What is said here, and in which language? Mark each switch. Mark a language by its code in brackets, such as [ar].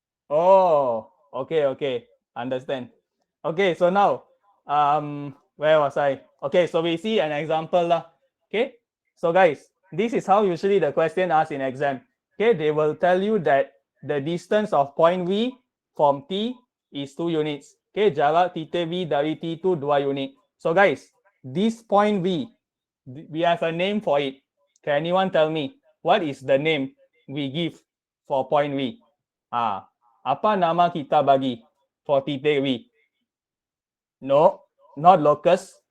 [en] Oh, okay, understand. Okay, so now, where was I? Okay, so we see an example lah. Okay, so guys, this is how usually the question asked in exam. Okay, they will tell you that the distance of point V from T is 2 units. [ms] Okay, jarak titik V dari T itu 2 unit. [en] So guys, this point V, we have a name for it. Can anyone tell me what is the name we give for point V? [ms] Apa nama kita bagi for titik V? [en] No, not locus.